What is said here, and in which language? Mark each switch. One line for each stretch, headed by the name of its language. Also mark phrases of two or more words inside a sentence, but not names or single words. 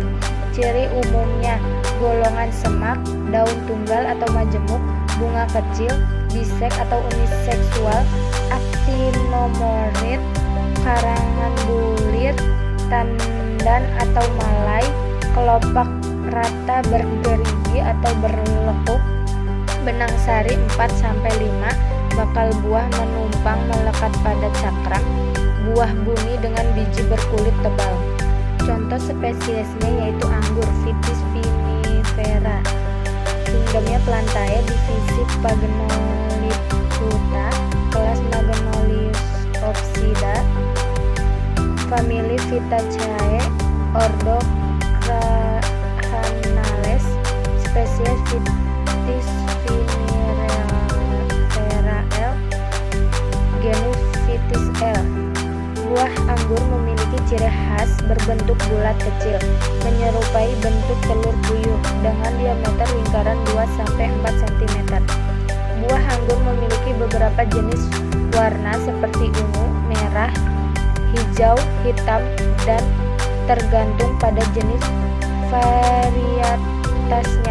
Indonesian: Ciri umumnya, golongan semak, daun tunggal atau majemuk, bunga kecil, biseks atau uniseksual, actinomorphic, karangan bulir, tandan atau malai, kelopak rata bergerigi atau berlekuk, benang sari 4-5, bakal buah menumpang melekat pada cakram, buah buni dengan biji berkulit tebal. Contoh spesiesnya yaitu anggur Vitis vinifera. Kingdomnya Plantae, divisi Pagenoliptuta, kelas Magnoliopsida. Famili Vitaceae, ordo Crahanales, spesies Vitis vinifera L, genus Vitis L. Buah anggur memiliki ciri khas berbentuk bulat kecil, menyerupai bentuk telur puyuh dengan diameter lingkaran 2-4 cm. Buah anggur memiliki beberapa jenis warna seperti ungu, merah, hijau, hitam, dan tergantung pada jenis varietasnya.